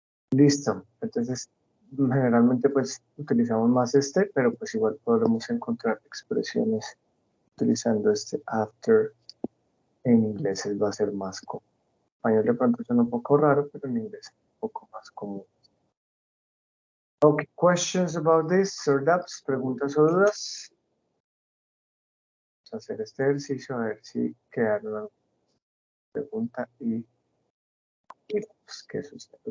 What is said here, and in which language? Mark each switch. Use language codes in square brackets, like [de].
[es] Listo. Entonces, generalmente pues utilizamos más pero pues igual podremos encontrar expresiones utilizando este after. En inglés va a ser más común. En español de pronto suena un poco raro, pero en inglés es un poco más común. [en] Okay, questions about this or doubts? [es] ¿Preguntas o dudas? Vamos a hacer este ejercicio a ver si quedaron alguna pregunta y miramos qué sucede.